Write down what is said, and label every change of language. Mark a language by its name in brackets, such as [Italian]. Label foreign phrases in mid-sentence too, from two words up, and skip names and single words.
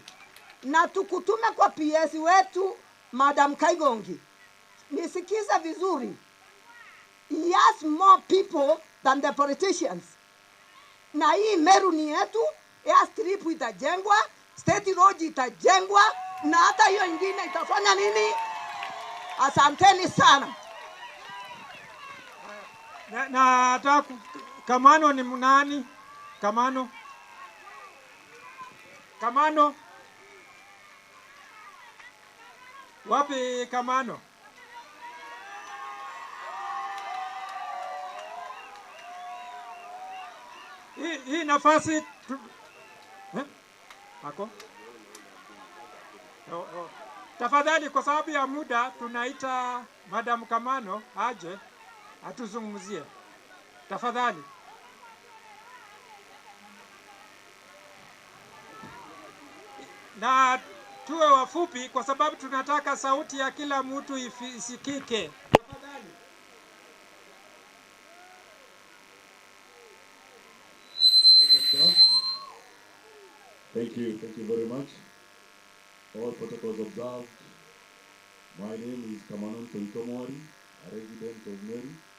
[Swahili] Na tukutume kwa PS wetu Madam Kaigongi, nisikiza vizuri, [English] he has more people than the politicians. [Swahili] Na hii Meru ni yetu, airstrip itajengwa, [English] state road [Swahili] itajengwa, na hata hiyo ingine itafanya nini? Asanteni sana. Na Kamano ni nani? Kamano? Wapi Kamano? Hii nafasi Ako? Tafadhali kwa sababu ya muda tunaita Madam Kamano aje atuzungumzie. Tafadhali. Na tuwe wafupi kwa sababu tunataka sauti ya kila mtu isikike. Tafadhali. [English] Thank you very much. All protocols observed. My name is Kamanon Tontomori, a resident of Meru.